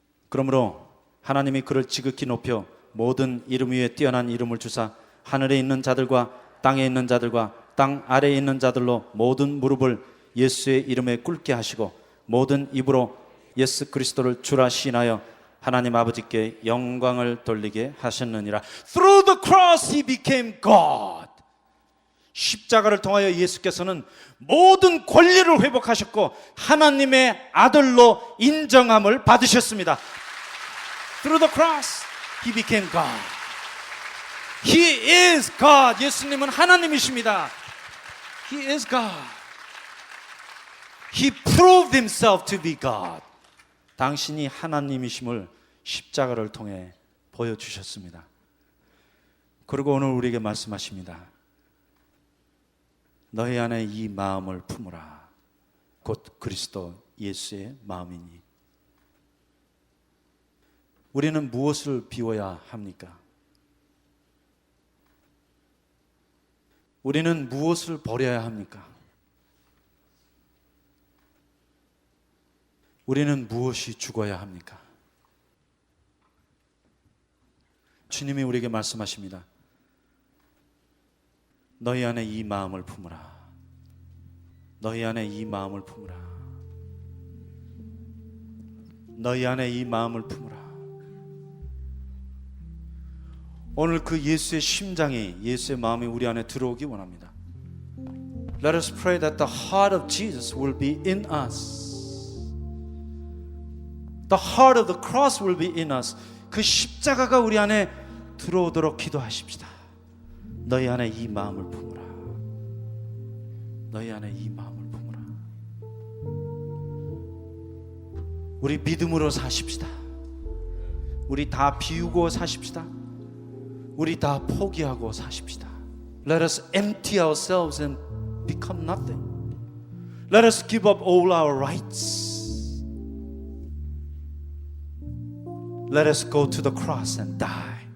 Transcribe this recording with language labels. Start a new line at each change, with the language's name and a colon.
Korean: 그러므로 하나님이 그를 지극히 높여 모든 이름 위에 뛰어난 이름을 주사 하늘에 있는 자들과 땅에 있는 자들과 땅 아래에 있는 자들로 모든 무릎을 예수의 이름에 꿇게 하시고 모든 입으로 예수 그리스도를 주라 시인하여 하나님 아버지께 영광을 돌리게 하셨느니라.
English: Through the cross he became God.
Korean: 십자가를 통하여 예수께서는 모든 권리를 회복하셨고 하나님의 아들로 인정함을 받으셨습니다.
English: Through the cross he became God. He is God.
Korean: 예수님은 하나님이십니다.
English: He is God. He proved himself to be God.
Korean: 당신이 하나님이심을 십자가를 통해 보여주셨습니다. 그리고 오늘 우리에게 말씀하십니다. 너희 안에 이 마음을 품으라. 곧 그리스도 예수의 마음이니. 우리는 무엇을 비워야 합니까? 우리는 무엇을 버려야 합니까? 우리는 무엇이 죽어야 합니까? 주님이 우리에게 말씀하십니다. 너희 안에 이 마음을 품으라. 너희 안에 이 마음을 품으라. 너희 안에 이 마음을 품으라. 오늘 그 예수의 심장이, 예수의 마음이 우리 안에 들어오기 원합니다.
English: Let us pray that the heart of Jesus will be in us. The heart of the cross will be in us.
Korean: 그 십자가가 우리 안에 들어오도록 기도하십시다. 너희 안에 이 마음을 품으라. 너희 안에 이 마음을 품으라. 우리 믿음으로 사십시다. 우리 다 비우고 사십시다. 우리 다 포기하고 사십시다.
English: Let us empty ourselves and become nothing. Let us give up all our rights. Let us go to the cross and die.